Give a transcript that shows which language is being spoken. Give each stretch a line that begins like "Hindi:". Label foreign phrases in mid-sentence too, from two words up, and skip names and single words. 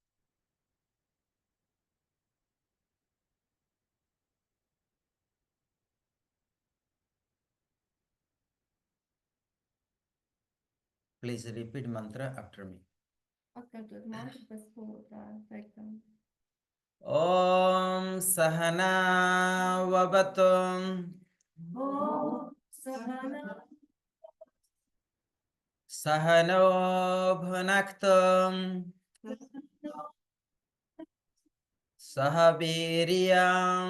English: Please repeat mantra after me.
Latvian: Atkārtot mantru pēc spolotāja teiktām.
Sanskrit: Om Sahana Vavatum. Om Sahana Sahano Bhunaktum. Sahaviryam